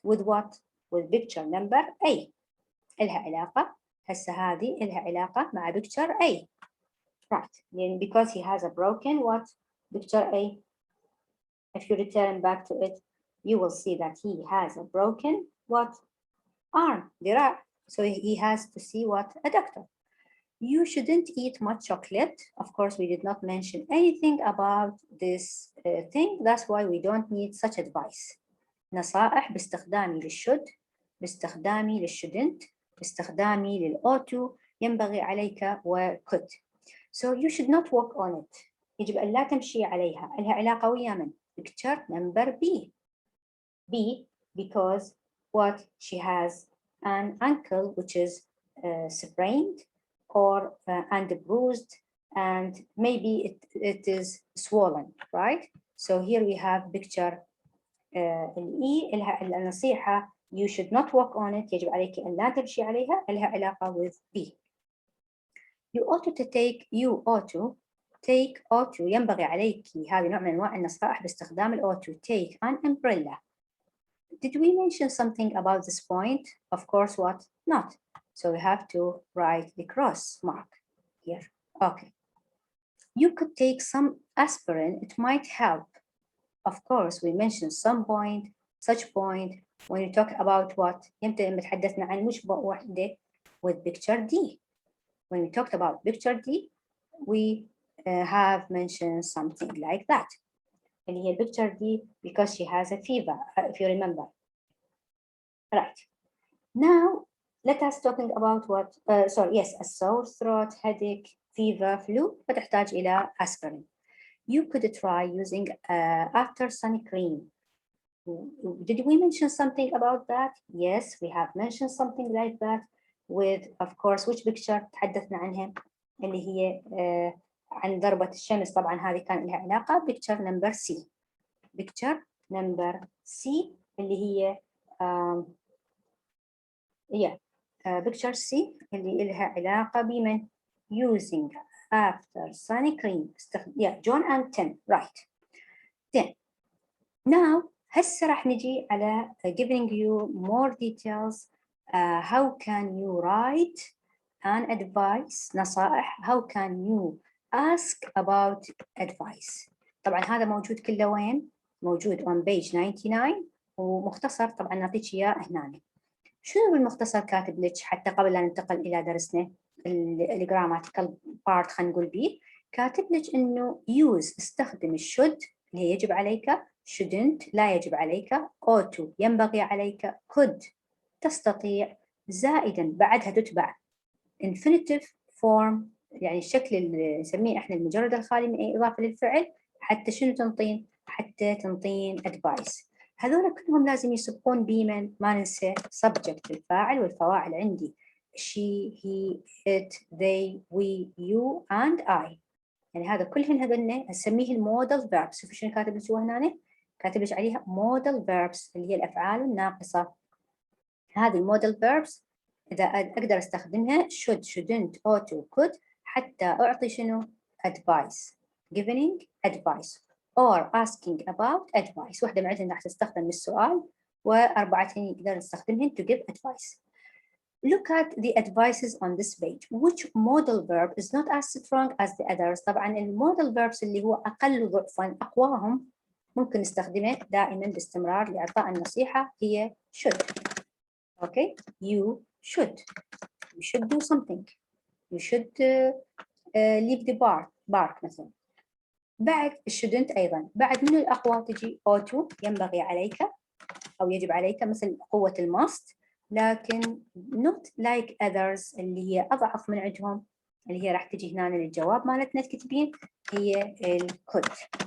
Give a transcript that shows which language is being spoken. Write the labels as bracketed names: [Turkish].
[English] With what? With picture number A. [Arabic] إلها علاقة. هسه هذه إلها علاقة مع picture A. [English] Right. Then because he has a broken what? Picture A. If you return back to it, you will see that he has a broken what? Arm. ذراع. So he has to see what? A doctor. You shouldn't eat much chocolate. Of course, we did not mention anything about this thing. That's why we don't need such advice. [Arabic] نصائح باستخدامي للشود، باستخدامي للشودنت، باستخدامي للأوتو، ينبغي عليك وكود. [English] So you should not walk on it. [Arabic] يجب أن لا تمشي عليها. لها علاقة ويا من؟ [English] Picture number B. B because what? She has an ankle which is sprained or and bruised, and maybe it is swollen, right? So here we have picture [Arabic] الإي لها النصيحة [English] you should not walk on it. [Arabic] يجب عليك أن لا تمشي عليها. لها علاقة [English] with B. You ought to take. You ought to take. [Arabic] ought to ينبغي عليك. هذه نوع من أنواع النصائح باستخدام ال ought to. [English] Take an umbrella. Did we mention something about this point? Of course, what? Not. So we have to write the cross mark here. Okay. You could take some aspirin. It might help. Of course, we mentioned some point, such point, when you talk about what? [Arabic] يمتى لما تحدثنا عن مشبه وحدة [English] with picture D. When we talked about picture D, we have mentioned something like that. And here picture D because she has a fever, if you remember. Right. Now, let us talking about what, yes, a sore throat, headache, fever, flu, [Arabic] فتحتاج إلى [English] aspirin. You could try using after sun cream. Did we mention something about that? Yes, we have mentioned something like that with, of course, which picture [Arabic] تحدثنا عنها اللي هي عن ضربة الشمس. طبعا هذه كان لها علاقة [English] picture number C. Picture number C اللي هي picture C [Arabic] اللي لها علاقة بمن؟ [English] Using after sun cream. John and Tim. Right. Then, now [Arabic] هسه راح نجي على [English] giving you more details. How can you write an advice? [Arabic] نصائح. [English] How can you ask about advice? [Arabic] طبعا هذا موجود كله وين؟ موجود [English] on page 99 [Arabic] ومختصر. طبعا نعطيك إياه هنا. شنو بالمختصر كاتب لك حتى قبل لا ننتقل إلى درسنا الجراماتيكال بارت خلينا نقول بيه؟ كاتب لك إنه use استخدم should اللي هي يجب عليك، shouldn't لا يجب عليك، ought to ينبغي عليك، could تستطيع، زائدا بعدها تتبع infinitive form يعني الشكل اللي نسميه احنا المجرد الخالي من أي إضافة للفعل حتى شنو تنطين؟ حتى تنطين advice. هذول كلهم لازم يسبقون بمن؟ ما ننسى subject الفاعل والفواعل عندي [English] she, he, it, they, we, you and I. [Arabic] يعني هذا كلهن هذولنا نسميه المودل verbs. شوفوا شنو كاتب لك هنا؟ كاتب لك عليها model verbs اللي هي الأفعال الناقصة. هذه المودل verbs إذا أقدر أستخدمها should, shouldn't, ought to, could حتى أعطي شنو؟ advice. [English] giving advice or asking about advice. [Arabic] واحدة من عندنا راح تستخدم للسؤال وأربعتين يقدر نستخدمهن [English] to give advice. Look at the advices on this page. Which modal verb is not as strong as the others? [Arabic] طبعا المودل verbs اللي هو أقل ضعفاً أقواهم ممكن نستخدمه دائماً باستمرار لإعطاء النصيحة هي should. [English] Okay, you should. You should do something. You should leave the park مثلا. [Arabic] بعد shouldn't أيضاً. بعد من الأقوى تجي ought to ينبغي عليك أو يجب عليك مثل قوة must. لكن [English] not like others [Arabic] اللي هي أضعف من عندهم اللي هي راح تجي هنا للجواب مالتنا تكتبين هي could.